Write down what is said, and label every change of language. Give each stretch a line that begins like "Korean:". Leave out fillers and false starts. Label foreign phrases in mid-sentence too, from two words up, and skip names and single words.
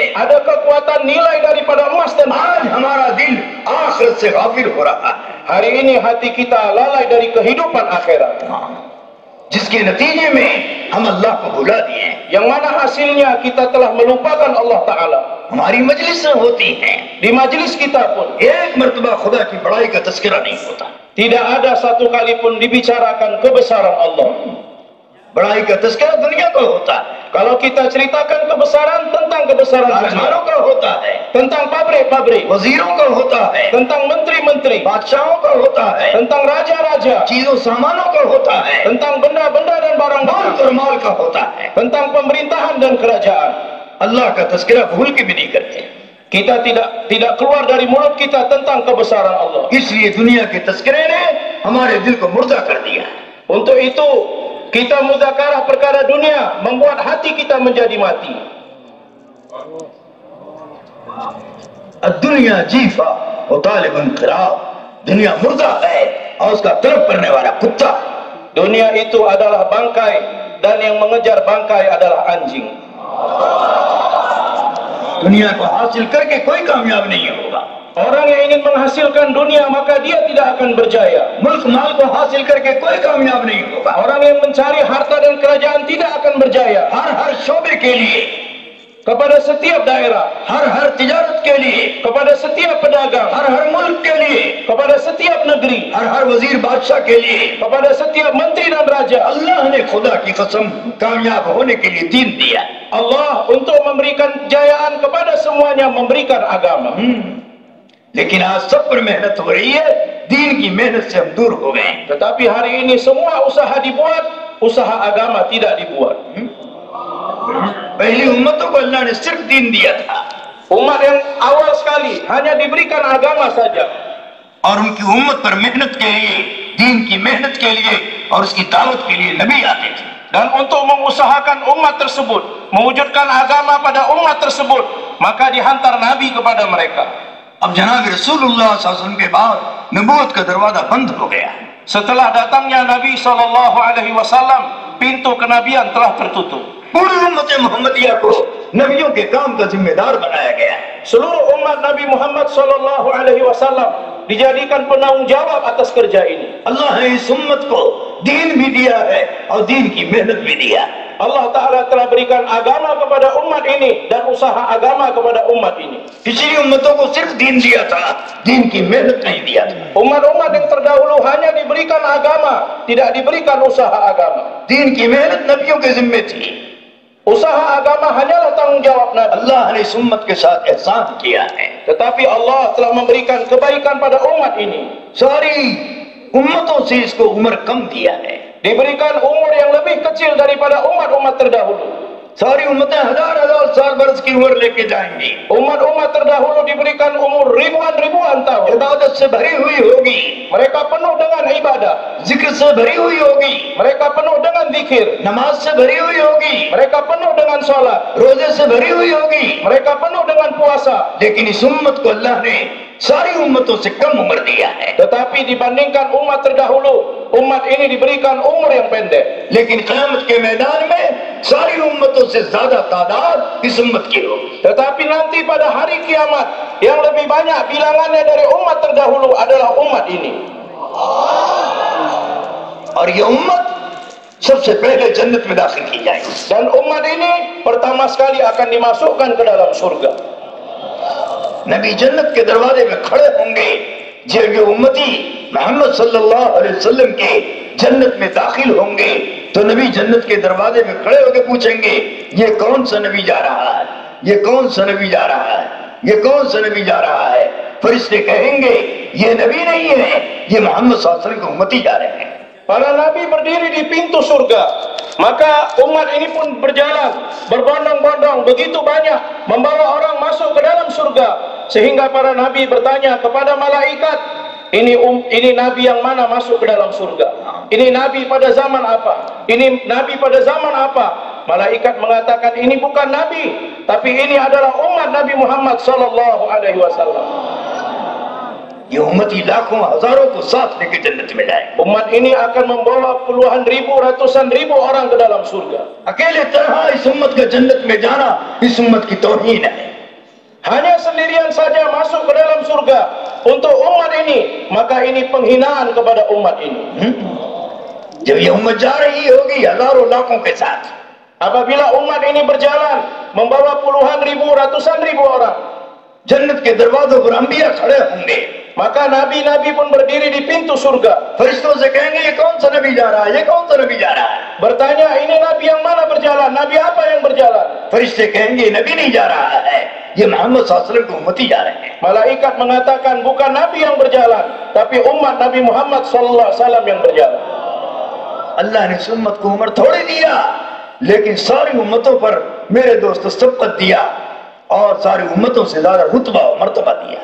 Malay: ada kekuatan nilai daripada emas dan
Hindi: आज हमारा दिल आखिरत से गाफिल हो रहा है।
Malay: hari ini hati kita lalai dari kehidupan akhirat,
Hindi: जिसके नतीजे में हम अल्लाह को भुला दिए हैं।
Malay: yang mana hasilnya kita telah melupakan Allah Ta'ala.
Hindi: हमारी मजलिसें होती हैं,
Malay: Di majlis kita pun
Hindi: एक मर्तबा खुदा की बड़ाई का तस्करा नहीं होता।
Malay: tidak ada satu kali pun dibicarakan kebesaran Allah.
Hindi: बड़ाई का तस्करा दुनिया का होता है,
Malay: Kalau kita ceritakan kebesaran tentang kebesaran dunia,
Hindi: कारखानों का होता है,
Malay: tentang pabrik-pabrik,
Hindi: वजीरों का होता है,
Malay: tentang menteri-menteri,
Hindi: बादशाहों का होता है,
Malay: tentang raja-raja,
Hindi: चीजों सामानों का होता है,
Malay: tentang benda-benda dan barang-barang,
Hindi: मुल्क और माल का होता है।
Malay: tentang pemerintahan dan kerajaan.
Hindi: अल्लाह का तस्करा भूल के भी नहीं करते,
Malay: Kita tidak keluar dari mulut kita tentang kebesaran Allah.
Hindi: इसलिए दुनिया के तस्करे ने हमारे दिल को मुर्दा कर दिया।
Malay: Untuk itu kita muzakarah perkara dunia membuat hati kita menjadi mati.
Hindi: दुनिया जीफा और तालिब इंकराब, दुनिया मुर्दा है और उसका तलब करने वाला कुत्ता।
Malay: Dunia itu adalah bangkai dan yang mengejar bangkai adalah anjing.
Hindi: दुनिया को हासिल करके कोई कामयाब नहीं होगा।
Malay: Orang yang ingin menghasilkan dunia maka dia tidak akan berjaya.
Hindi: मुल्क माल को हासिल करके कोई कामयाब नहीं होगा।
Malay: Orang yang mencari harta dan kerajaan tidak akan berjaya.
Hindi: हर शोबे के लिए,
Malay: Kepada setiap daerah,
Hindi: हर तिजारत के लिए,
Malay: kepada setiap pedagang,
Hindi: हर मुल्क के लिए,
Malay: kepada setiap negeri,
Hindi: हर वजीर बादशाह के लिए
Malay: kepada setiap menteri dan raja,
Hindi: अल्लाह ने खुदा की कसम कामयाब होने के लिए दीन दिया।
Malay: Allah untuk memberikan kejayaan kepada semuanya memberikan agama.
Hindi: लेकिन आज सब पर मेहनत हो रही है, दीन की मेहनत से हम दूर हो गए।
Malay: Tetapi hari ini semua usaha dibuat, usaha agama tidak dibuat.
Hindi: पहली उम्मतों को अल्लाह ने सिर्फ दीन दिया था
Malay: Umat yang awal sekali hanya diberikan agama saja,
Hindi: और उनकी उम्मत पर मेहनत के लिए, दीन की मेहनत के लिए और उसकी दावत के लिए नबी आते थे।
Malay: dan untuk mengusahakan umat tersebut mewujudkan agama pada umat tersebut maka dihantar nabi kepada mereka.
Hindi: अब जनाब
Arabic: رسول الله صلى الله عليه وسلم
Hindi: के बाद नबूवत का दरवाजा बंद हो गया।
Malay: Setelah datangnya Nabi SAW, pintu kenabian telah tertutup.
Hindi: पूरी उम्मत मोहम्मदिया को नबियों के काम का जिम्मेदार बनाया गया।
Malay: Seluruh umat Nabi Muhammad SAW dijadikan penanggung jawab atas kerja ini.
Hindi: अल्लाह ने इस उम्मत को दीन भी दिया है और दीन की मेहनत भी दिया।
Malay: Allah Ta'ala telah berikan agama kepada umat ini dan usaha agama kepada umat ini.
Hindi: पिछली उम्मतों को सिर्फ दीन दिया था, दीन की मेहनत नहीं दिया था।
Malay: Umat-umat yang terdahulu hanya diberikan agama, tidak diberikan usaha agama.
Hindi: दीन की मेहनत नबियों के जिम्मे थी।
Malay: Usaha agama hanyalah tanggung jawab Nabi.
Hindi: अल्लाह ने इस उम्मत के साथ एहसान किया है।
Malay: Tetapi Allah telah memberikan kebaikan pada umat ini.
Hindi: सारी उम्मतों से इसको उम्र कम दिया है।
Malay: Diberikan umur yang lebih kecil daripada umat-umat terdahulu.
Hindi: सारी उम्मतें हजार हजार साल बरस की उम्र लेके जाएंगी।
Malay: Umat-umat terdahulu diberikan umur ribuan-ribuan tahun.
Hindi: इबादत से भरी हुई होगी,
Malay: Mereka penuh dengan ibadah.
Hindi: जिक्र से भरी हुई होगी,
Malay: Mereka penuh dengan zikir.
Hindi: नमाज से भरी हुई होगी,
Malay: Mereka penuh dengan sholat.
Hindi: रोजे से भरी हुई होगी।
Malay: Mereka penuh dengan puasa.
Hindi: लेकिन इस उम्मत को अल्लाह ने सारी उम्मतों से कम उम्र दिया है।
Malay: Tetapi dibandingkan umat terdahulu, umat ini diberikan umur yang pendek.
Hindi: लेकिन क़यामत के मैदान में सारी उम्मतों से ज्यादा तादाद इस उम्मत की होगी।
Malay: Tetapi nanti pada hari kiamat, yang lebih banyak bilangannya dari umat terdahulu adalah umat ini.
Hindi: और ये उम्मत सबसे पहले जन्नत में दाखिल की जाएगी।
Malay: Dan umat ini pertama sekali akan dimasukkan ke dalam surga.
Hindi: नबी जन्नत के दरवाजे में खड़े होंगे, जब ये उम्मती मोहम्मद
Arabic: صلى الله عليه وسلم
Hindi: के जन्नत में दाखिल होंगे तो नबी जन्नत के दरवाजे में खड़े होकर पूछेंगे, ये कौन सा नबी जा रहा है, ये कौन सा नबी जा रहा है, ये कौन सा नबी जा रहा है। फरिश्ते कहेंगे, ये नबी नहीं है, ये मोहम्मद
Arabic: صلى الله عليه وسلم
Hindi: के उम्मती जा रहे हैं।
Malay: Para nabi berdiri di pintu surga, maka umat ini pun berjalan berbondong-bondong begitu banyak membawa orang masuk ke dalam surga, sehingga para nabi bertanya kepada malaikat, ini nabi yang mana masuk ke dalam surga? Ini nabi pada zaman apa? Ini nabi pada zaman apa? Malaikat mengatakan, ini bukan nabi, tapi ini adalah umat Nabi Muhammad
Arabic: صلى الله عليه وسلم.
Hindi: ये उम्मती लाखों हजारों को साथ लेके जन्नत में जाए।
Malay: Umat ini akan membawa puluhan ribu, ratusan ribu orang ke dalam surga.
Hindi: अकेले तरह इस उम्मत का जन्नत में जाना इस उम्मत की तौहीन है।
Malay: Hanya sendirian saja masuk ke dalam surga untuk umat ini, maka ini penghinaan kepada umat ini.
Hindi: जब ये उम्मत जा रही होगी हजारों लाखों के साथ,
Malay: apabila umat ini berjalan membawa puluhan ribu, ratusan ribu orang,
Hindi: जन्नत के दरवाजों पर अंबिया खड़े होंगे,
Malay: maka nabi-nabi pun berdiri di pintu surga.
Hindi: फरिश्तों से कहेंगे, ये कौन सा नबी जा रहा है, ये कौन सा नबी जा रहा है।
Malay: Bertanya, ini nabi yang mana berjalan, nabi apa yang berjalan?
Hindi: फरिश्ते कहेंगे, नबी नहीं जा रहा है, ये मोहम्मद
Arabic: صلى الله عليه وسلم
Hindi: के उम्मती जा रहे हैं।
Malay: Malaikat mengatakan, bukan nabi yang berjalan, tapi umat Nabi Muhammad
Arabic: صلى الله عليه وسلم
Malay: yang berjalan.
Hindi: अल्लाह ने इस उम्मत को उम्र थोड़ी दिया, लेकिन सारी उम्मतों पर मेरे दोस्त सबकत दिया और सारी उम्मतों से ज्यादा रुतबा और मर्तबा दिया।